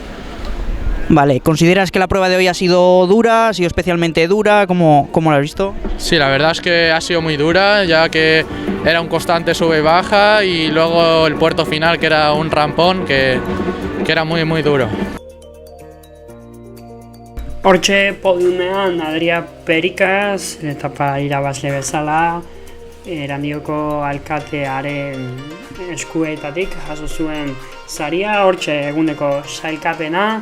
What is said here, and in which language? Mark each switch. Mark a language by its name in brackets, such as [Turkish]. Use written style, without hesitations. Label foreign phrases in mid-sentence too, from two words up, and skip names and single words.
[Spanish] Vale, ¿consideras que la prueba de hoy ha sido dura, ha sido especialmente dura? ¿Cómo la has visto? Sí, la verdad es que ha sido muy dura, ya que era un constante sube y baja, y luego el puerto final, que era un rampón, que era muy duro. [Basque] Hortxe podiumean Adria Perikaz, etapa irabazle bezala, Erandioko alkatearen eskuetatik jaso zuen saria, hortxe eguneko sailkapena.